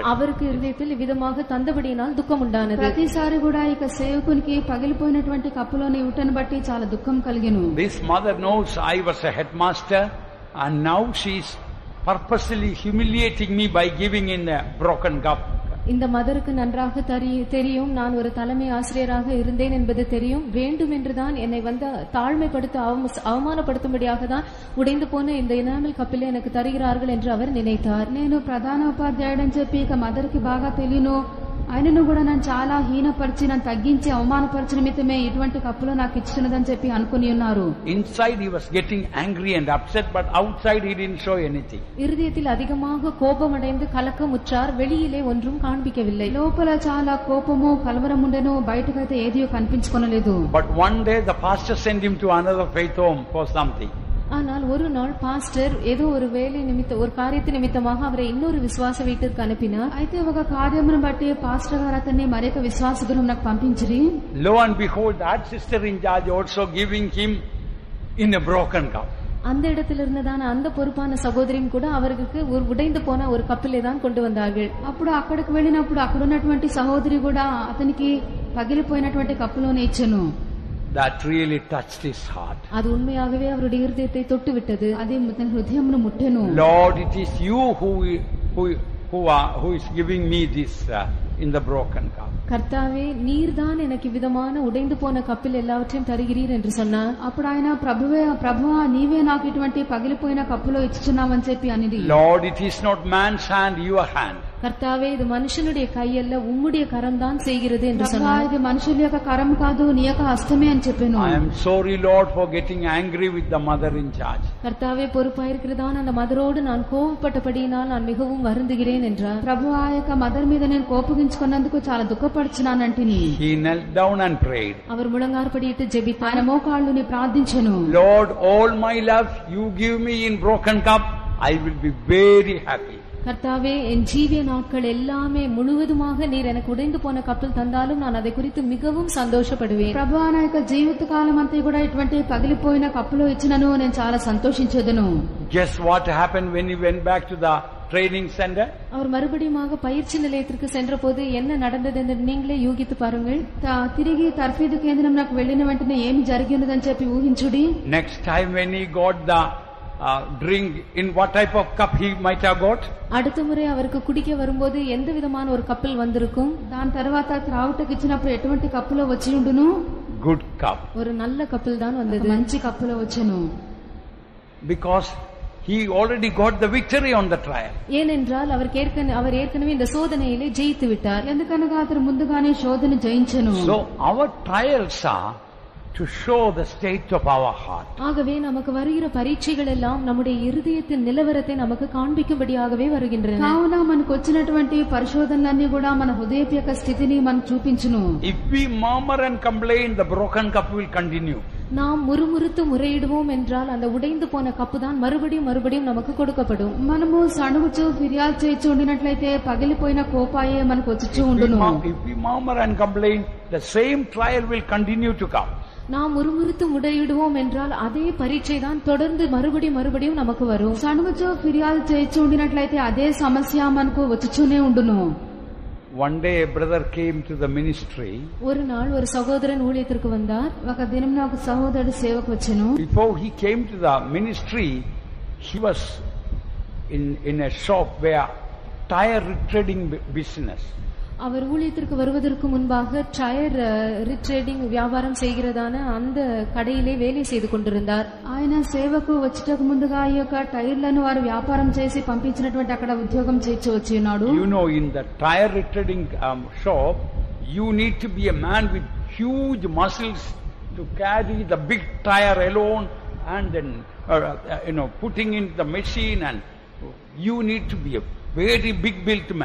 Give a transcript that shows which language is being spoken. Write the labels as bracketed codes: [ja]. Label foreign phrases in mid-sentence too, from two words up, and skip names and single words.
[ta] அவருக்கு இருதயத்தில் இவ்விதமாக தந்தபடியினால் துக்கம் உண்டானது. [te] ప్రతిసారి కూడా ఇక సేవకునికి పగిలిపోయినటువంటి కప్పులోని ఇవ్వటను బట్టి చాలా దుఃఖం కలిగెను. [en] This mother knows I was a headmaster and now she is purposely humiliating me by giving in a broken cup. [ta] இந்த மதருக்கு நன்றாக தெரியும் நான் ஒரு தலைமை ஆசிரியராக இருந்தேன் என்பது தெரியும். வேண்டும் என்றுதான் என்னை தாழ்மைப்படுத்த அவமானப்படுத்தும்படியாக தான் உடைந்து போன இந்த இனாமல் கப்பில் எனக்கு தருகிறார்கள் என்று அவர் நினைத்தார். [te] నేను ప్రధానోపాధ్యాయుడని చెప్పి ఇక మదర్కి బాగా తెలియను. ఆయనను కూడా నన్ను చాలా హీనపరిచి నన్ను తగ్గించి అవమానపరిచిన నిమిత్తమే ఇటువంటి కప్పులో నాకు ఇచ్చినదని చెప్పి అనుకుని ఉన్నారు. [en] Inside he was getting angry and upset, but outside he didn't show anything. [ta] இருதயத்தில் அதிகமாக கோபமடைந்து கலக்கமுற்றார். வெளியிலே ஒன்றும் காண்பிக்கவில்லை. [te] లోపల చాలా కోపము కలవరం ఉండెను, బయటకైతే ఏదియో కనిపించుకొనలేదు. [en] But one day the pastor sent him to another faith home for something. [ta] ஆனால் ஒரு நாள் பாஸ்டர் ஏதோ ஒரு வேலை நிமித்தம் ஒரு காரியத்தின் நிமித்தமாக அவரை இன்னொரு விசுவாச வீட்டுக்கு அனுப்பினார். [te] అయితే ఒక కార్యమును బట్టి పాస్టర్ గారు అతన్ని మరొక విశ్వాస గృహంకు పంపించిరి. [en] Lo and behold, that sister in charge also giving him in a broken cup. [ta] அந்த இடத்தில் இருந்ததான அந்த பொறுப்பான சகோதரியும் கூட அவருக்கு ஒரு உடைந்து போன ஒரு கப்பிலே தான் கொண்டு வந்தார்கள். [te] అప్పుడు అక్కడికి వెళ్ళినప్పుడు అక్కడ ఉన్నటువంటి సహోదరి కూడా అతనికి పగిలిపోయినటువంటి కప్పులోనే ఇచ్చెను. [en] That really touched his heart. [ta] அது உண்மையாகவே அவருடைய இருதயத்தை தொட்டு விட்டது. [te] అది తన హృదయమును ముట్టెను. [en] Lord, it is you who is giving me this in the broken cup. [ta] கர்த்தாவே நீர்தான் எனக்கு விதமான உடைந்து போன கப்பில் எல்லாவற்றையும் தருகிறீர் என்று சொன்னார். [te] అప్పుడు ఆయన ప్రభువా నీవే నాకు ఇటువంటి పగిలిపోయిన కప్పులో ఇచ్చుచున్నావని చెప్పి అనిది. [en] Lord, it is not man's hand, your hand. [ta] கர்த்தாவே இது மனுஷனுடைய கை அல்ல, உம்முடைய கரம் தான் செய்கிறது என்று சொன்னார். [te] ఇది మనుషుల యొక్క కరం కాదు, నీ యొక్క హస్తమే అని చెప్పాను. [en] I am sorry, Lord, for getting angry with the mother in charge. [ta] கர்த்தாவே பொறுப்பாயிருக்கிறதான அந்த மதரோடு நான் கோபப்பட்டபடியினால் நான் மிகவும் வருந்துகிறேன் என்றார். [te] ప్రభు ఆ యొక్క మదర్ మీద నేను కోపగించుకున్నందుకు చాలా దుఃఖపడుచున్నానంటిని. [en] He knelt down and prayed. [ta] அவர் முழங்காற்படியிட்டு ஜெபித்தார். [te] ఆయన మోకాళ్ళుని ప్రార్థించెను. [en] Lord, all my love you give me in broken cup, I will be very happy. [ta] கர்த்தாவே என் ஜீவிய நாட்கள் எல்லாமே முழுவதுமாக நீர் எனக்கு உடைந்து போன கப்பல் தந்தாலும் நான் அதை குறித்து மிகவும் சந்தோஷப்படுவேன். [te] ప్రభు నా యొక్క జీవిత కాలం అంతా కూడా ఇటువంటి పగిలిపోయిన కప్పులో ఇచ్చినను నేను చాలా సంతోషించేదను. [en] Guess what happened when he went back to the training center? [ta] அவர் மறுபடியும் பயிற்சி நிலையத்திற்கு சென்றபோது என்ன நடந்தது என்று நீங்களே யூகித்து பாருங்கள். [te] తిరిగి తర్ఫీదు కేంద్రం నాకు వెళ్ళిన వెంటనే ఏమి జరిగినదని చెప్పి ఊహించుడి. [en] Next time when he got the drink, in what type of cup he might have got? [ta] அடுத்த முறை அவருக்கு குடிக்க வரும்போது எந்த விதமான ஒரு கப்பல் வந்திருக்கும்? [te] దాని తర్వాత త్రావుటకు ఇచ్చినప్పుడు ఎటువంటి కప్పులో వచ్చి ఉండును? [en] Good cup. [ta] ஒரு நல்ல கப்பல் தான் வந்தது, [te] మంచి కప్పులో వచ్చెను. [en] Because he already got the victory on the trial. [ta] ஏனென்றால் அவர் ஏற்கனவே இந்த சோதனையிலே ஜெயித்து விட்டார். [te] ఎందుకనగా అతను ముందుగానే శోధన జయించెను. [en] So our trials are to show the state of our heart. [ta] ஆகவே நமக்கு வருகிற பரீட்சைகள் எல்லாம் நம்முடைய இருதயத்தின் நிலவரத்தை நமக்கு காண்பிக்கும்படியாகவே வருகின்றன. [te] కావున మనకు వచ్చినటువంటి పరిశోధనలన్నీ కూడా మన హృదయపు యొక్క స్థితిని మనకు చూపించును. [en] If we murmur and complain, the broken cup will continue. [ta] நாம் முறுமுறுத்து முறையிடுவோம் என்றால் அந்த உடைந்து போன கப்பு தான் மறுபடியும் நமக்கு கொடுக்கப்படும். [te] మనము సణుగుచు ఫిర్యాదు చేయించు ఉండినట్లయితే పగిలిపోయిన కోపాయే మనకు వచ్చి ఉండును. [en] If we murmur and complain, the same trial will continue to come. [ta] நாம் முறுமுறுத்து முறையிடுவோம் என்றால் அதே பரீட்சை தான் தொடர்ந்து மறுபடியும் நமக்கு வரும். [te] సణుగుచు ఫిర్యాదు చేయించు ఉండినట్లయితే అదే సమస్య మనకు వచ్చునే ఉండును. [en] One day a brother came to the ministry. [ta] ஒரு நாள் ஒரு சகோதரன் ஊழியத்திற்கு வந்தார். [te] ఒక దినమున ఒక సహోదరుడు సేవకు వచ్చెను. [en] Before he came to the ministry, he was in a shop where tire retreading business. [ta] அவர் ஊழியத்திற்கு வருவதற்கு முன்பாக [en] tire retreading [ta] வியாபாரம் செய்கிறதான அந்த கடையிலே வேலை செய்து கொண்டிருந்தார். [te] ఆయన సేవకు వచ్చేటకు ముందుగా ఈ యొక్క టైర్లను వారు వ్యాపారం చేసి పంపించినటువంటి అక్కడ ఉద్యోగం చేయించి వచ్చి ఉన్నాడు. [en] You know, in the tire retreading shop, you need to be a man with huge muscles to carry the big tire alone and then putting in the machine, and you need to be a very big built man.